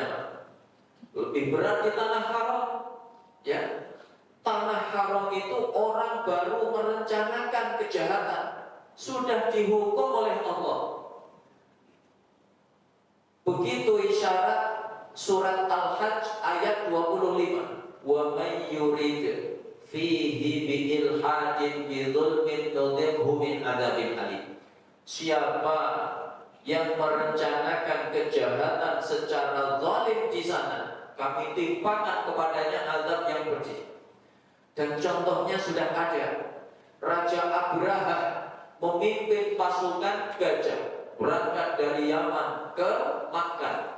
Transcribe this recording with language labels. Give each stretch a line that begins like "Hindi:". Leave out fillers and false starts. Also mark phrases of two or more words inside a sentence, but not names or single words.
Indonesian: Lebih berat di tanah haram, ya. Tanah haram itu orang baru merencanakan kejahatan sudah dihukum oleh Allah. Begitu isyarat surat Al-Hajj ayat 25.
Arabic: ومن يرد فيه بإلحاد بظلم نذقه من عذاب أليم.
Indonesian: Siapa yang merencanakan kejahatan secara zalim di sana, kami timpakan kepadanya azab yang pedih. Dan contohnya sudah ada. Raja Abraha memimpin pasukan gajah berangkat dari Yaman ke Makkah.